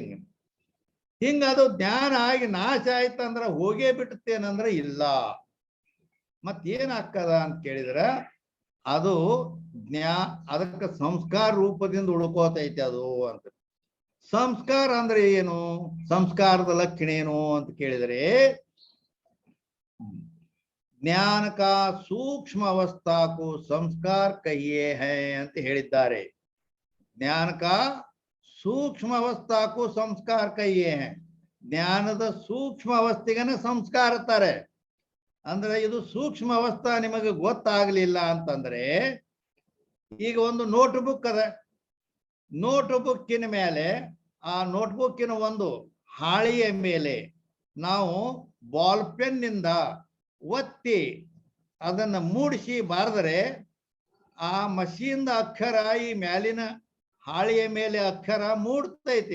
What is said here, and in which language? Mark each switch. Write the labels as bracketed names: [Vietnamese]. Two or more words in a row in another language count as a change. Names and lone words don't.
[Kannada] ಹಿಂಗ ಅದು ಜ್ಞಾನ ಆಗಿ ನಾಶ ಆಯ್ತಂದ್ರ ಹೋಗೇ ಬಿಟ್ಟೇನಂದ್ರ ಇಲ್ಲ. ಮತ್ತೇನ್ ಹಾಕದ ಅಂತ ಕೇಳಿದ್ರ ಅದು ಅದಕ್ಕೆ ಸಂಸ್ಕಾರ ರೂಪದಿಂದ ಉಳ್ಕೋತೈತಿ ಅದು ಅಂತ. ಸಂಸ್ಕಾರ ಅಂದ್ರೆ ಏನು, ಸಂಸ್ಕಾರದ ಲಕ್ಷಣ ಏನು ಅಂತ ಕೇಳಿದರೆ [Hindi] ज्ञान का सूक्ष्म अवस्था को संस्कार कहिए हैं [Kannada] ಅಂತ ಹೇಳಿದ್ದಾರೆ. [Hindi] ज्ञान का सूक्ष्म अवस्था को संस्कार कहिए हैं. [Kannada] ಜ್ಞಾನದ ಸೂಕ್ಷ್ಮ ಅವಸ್ಥೆಗನ ಸಂಸ್ಕಾರ ಅಂತಾರೆ. ಅಂದ್ರೆ ಇದು ಸೂಕ್ಷ್ಮ ಅವಸ್ಥಾ ನಿಮಗೆ ಗೊತ್ತಾಗ್ಲಿಲ್ಲ ಅಂತಂದ್ರೆ ಈಗ ಒಂದು ನೋಟ್ ಬುಕ್ ಅದ. ನೋಟ್ ಬುಕ್ಕಿನ ಮೇಲೆ ಆ ನೋಟ್ ಬುಕ್ಕಿನ ಒಂದು ಹಾಳೆಯ ಮೇಲೆ ನಾವು [English] ball pen [Kannada] ನಿಂದ ಒತ್ತಿ ಅದನ್ನ ಮೂಡಿಸಿ ಬಾರದರೆ ಆ ಮಷೀನ್ ಅಕ್ಷರ ಈ ಮ್ಯಾಲಿನ ಹಾಳೆಯ ಮೇಲೆ ಅಕ್ಷರ ಮೂಡ್ತೈತಿ.